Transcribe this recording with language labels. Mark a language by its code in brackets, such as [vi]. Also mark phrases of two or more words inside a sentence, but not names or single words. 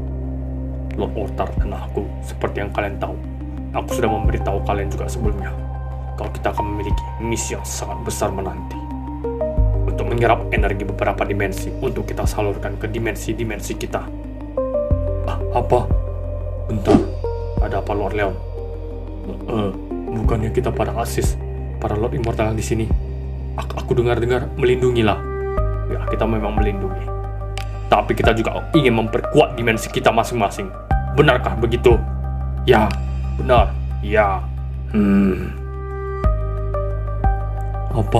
[id] Lord Otar dan aku, seperti yang kalian tahu. Aku sudah memberitahu kalian juga sebelumnya. Kalau kita akan memiliki misi yang sangat besar menanti. Untuk menyerap energi beberapa dimensi untuk kita salurkan ke dimensi-dimensi kita. Apa? Bentar, ada apa Lord Leon? Bukannya kita para Axis, para Lord Immortal yang di sini. Aku dengar-dengar melindungi lah. Ya, kita memang melindungi. Tapi kita juga ingin memperkuat dimensi kita masing-masing. Benarkah begitu? Ya, benar. Ya. Apa?